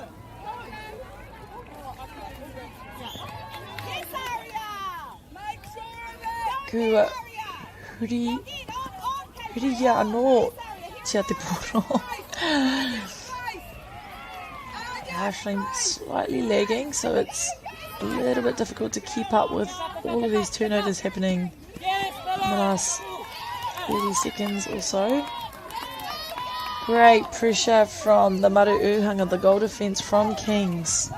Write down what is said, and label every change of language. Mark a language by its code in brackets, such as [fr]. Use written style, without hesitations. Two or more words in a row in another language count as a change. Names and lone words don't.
[mi] Kua hurihia anō tia te poro. [en] Ashling slightly lagging, so it's a little bit difficult to keep up with all of these turnovers happening in the last 30 seconds or so. Great pressure from the Maru Uhanga, the goal defence from Kings.